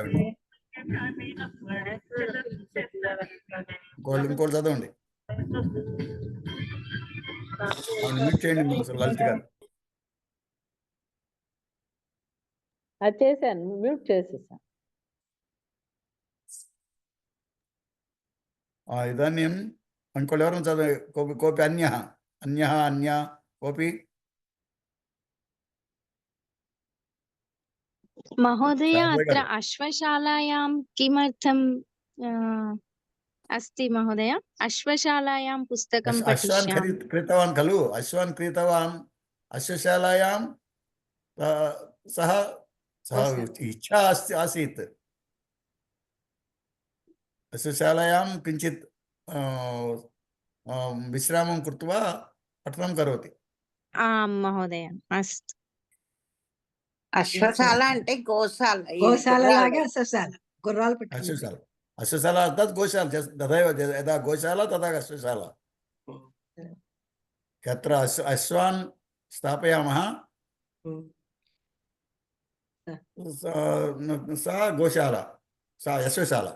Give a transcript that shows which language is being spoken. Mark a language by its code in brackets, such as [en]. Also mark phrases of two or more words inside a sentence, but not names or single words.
[te] అవి ఇంకోటి చదవండి, మ్యూట్ చేయండి లలిత్ గారు. అది చేశాను, మ్యూట్ చేసేసాను. ఇదాनीं ఇంకోళ్ళు ఎవరైనా చదవ, [sa] कोपि अन्यः अन्य कोपि. महोदय अत्र अश्वशालायां किमर्थं अस्ति महोदय? अश्वशालायां पुस्तकं अश्वान् पठिष्यामि। क्रीतवान् खलु, अश्वान् क्रीतवान् अश्वशालायां सः इच्छा आसीत् अश्वशालायां किञ्चित् विश्रामं कृत्वा पठनं करोति. आं महोदय, अस्तु. [te] అశ్వశాల అంటే గోశాల, గోశాల లాగా అశ్వశాల, గుర్రాలు పెట్టుకుంటారు. [sa] अश्वशाला अर्थात् गोशाला, तथैव यदा गोशाला तथा अश्वशाला. यत्र अश्वान् स्थापयामः सा गोशाला, सा अश्वशाला.